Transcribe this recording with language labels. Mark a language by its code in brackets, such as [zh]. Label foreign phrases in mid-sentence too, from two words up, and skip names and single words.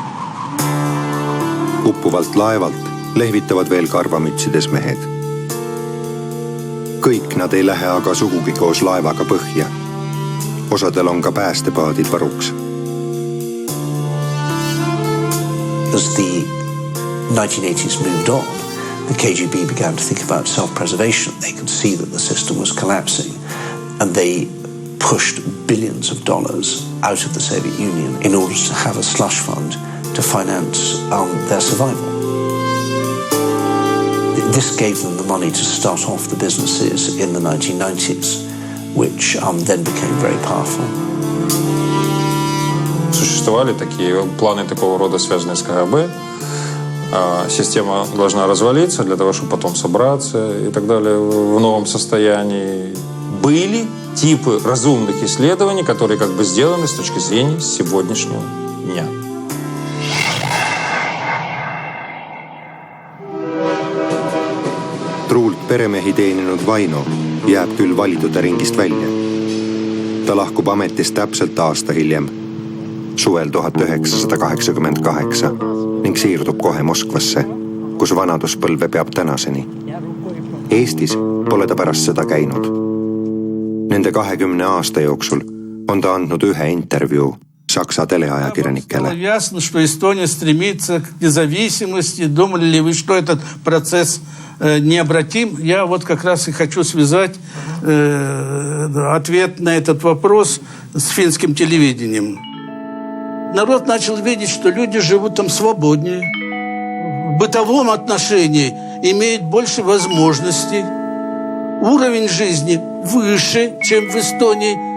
[et] Uppuvalt laevalt lehvitavad veel karvamütsides mehed. Kõik nad ei lähe aga sugugi koos laevaga põhja. Osadel on ka päästepaadid varuks. [en] As the 1980s moved on, the KGB began to think about self-preservation. They could see that the system was collapsing, and they pushed billions of dollars out of the Soviet Union in order to have a slush fund to finance their survival. This gave them the money to start off the businesses in the 1990s, which then became very powerful. [ru] Существовали такие планы такого рода, связанные с КГБ. Система должна развалиться для того, чтобы потом собраться и так далее в новом состоянии. Были типы разумных исследований, которые как бы сделаны с точки зрения сегодняшнего дня. [et] Truult peremehi teeninud Vaino jääb küll valitute ringist välja. Ta lahkub ametist täpselt aasta hiljem, suvel 1988, ning siirdub kohe Moskvasse, kus vanaduspõlve peab tänaseni. Eestis pole ta pärast seda käinud. Nende 20 aasta jooksul on ta andnud ühe intervjuu Saksa teleajakirjanikele. [ru] Ясно, что Эстония стремится к независимости. Думали ли вы, что этот процесс необратим? Я вот как раз и хочу связать ответ на этот вопрос с финским телевидением. Народ начал видеть, что люди живут там свободнее, в бытовом отношении имеют больше возможностей, уровень жизни выше, чем в Эстонии.